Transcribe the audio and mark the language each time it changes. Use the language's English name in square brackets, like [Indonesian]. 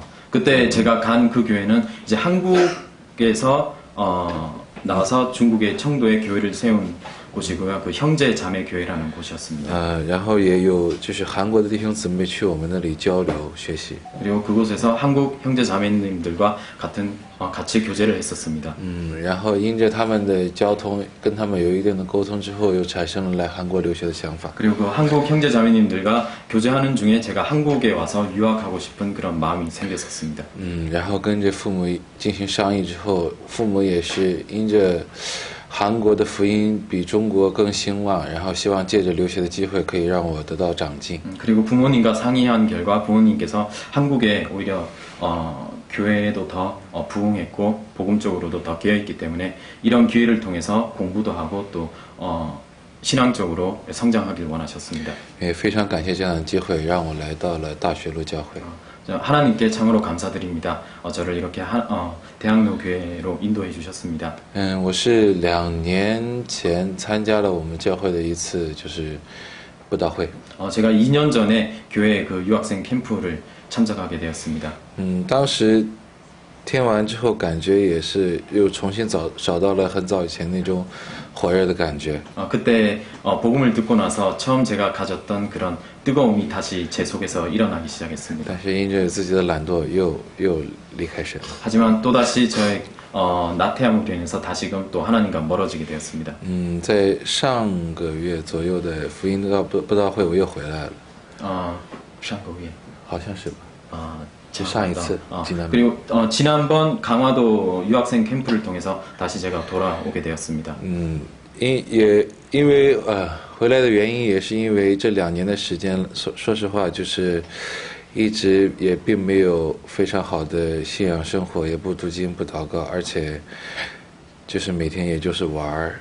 [Korean] 그때 제가 간 그 교회는 이제 한국에서 나와서 중국의 청도에 교회를 세운 곳이고요. 그 형제 자매 교회라는 곳이었습니다. [Chinese] 然后也有就是韩国的弟兄姊妹去我们那里交流学习。 [Korean] 그리고 그곳에서 한국 형제 자매님들과 같이 교제를 했었습니다. [Chinese] 然后因着他们的交通，跟他们有一定的沟通之后，又产生了来韩国留学的想法。 [Korean] 그리고 그 한국 형제 자매님들과 교제하는 중에 제가 한국에 와서 유학하고 싶은 그런 마음이 생겼었습니다. [Chinese] 然后跟着父母进行商议之后，父母也是因着韩国的福音比中国更兴旺，然后希望借着留学的机会可以让我得到长进。 [Korean] 그리고 부모님과 상의한 결과 부모님께서 한국에 오히려 교회에도 더 부흥했고 복음적으로도 더 깨어있기 때문에 이런 기회를 통해서 공부도 하고 또 신앙적으로 성장하길 원하셨습니다. [Chinese] 也非常感谢这样的机会，让我来到了大学路教会。 [Korean] 하나님께 참으로 감사드립니다. 저를 이렇게 대학로 교회로 인도해 주셨습니다. [Chinese] 我是2年前参加了我们教会的一次就是布道会。 [Korean] 제가 2년 전에 교회 그 유학생 캠프를 참석하게 되었습니다. [Chinese] 当时听完之后，感觉也是又重新找到了很早以前那种火热的感觉。 [Korean] 그때 복음을 듣고 나서 처음 제가 가졌던 그런 뜨거움이 다시 제 속에서 일어나기 시작했습니다. [Chinese] 但是因着自己的懒惰又离开神。 [Korean] 하지만 또다시 저의 나태함으로 인해서 다시금 또 하나님과 멀어지게 되었습니다. [Chinese] 在上个月左右的福音布道会，我又回来了。 샹거위에 好像是吧。 [Korean] 제 [Chinese] 상이츠, [Korean] 지난번. 그리고 지난번 강화도 유학생 캠프를 통해서 다시 제가 돌아오게 되었습니다. [Chinese] 因为回来的原因也是因为这2年的时间，说实话就是一直也并没有非常好的信仰生活，也不读经不祷告，而且就是每天也就是玩儿。